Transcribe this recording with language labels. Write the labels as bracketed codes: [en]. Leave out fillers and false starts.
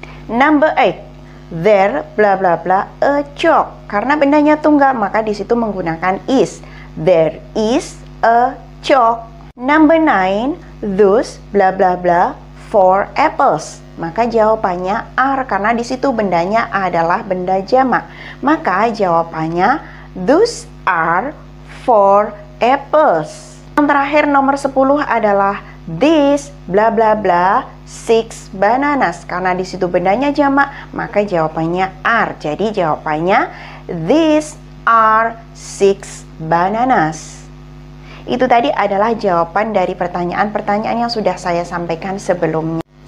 [en] Number 8, there blah blah blah a chalk. [id] Karena bendanya tunggal, maka di situ menggunakan is. [en] There is a chalk. Number 9, those blah blah blah 4 apples. [id] Maka jawabannya are karena di situ bendanya adalah benda jamak. Maka jawabannya [en] those are 4 apples. [id] Yang terakhir nomor 10 adalah this blah blah blah 6 bananas. Karena di situ bendanya jamak, maka jawabannya are. Jadi jawabannya [en] these are 6 bananas. [id] Itu tadi adalah jawaban dari pertanyaan-pertanyaan yang sudah saya sampaikan sebelumnya.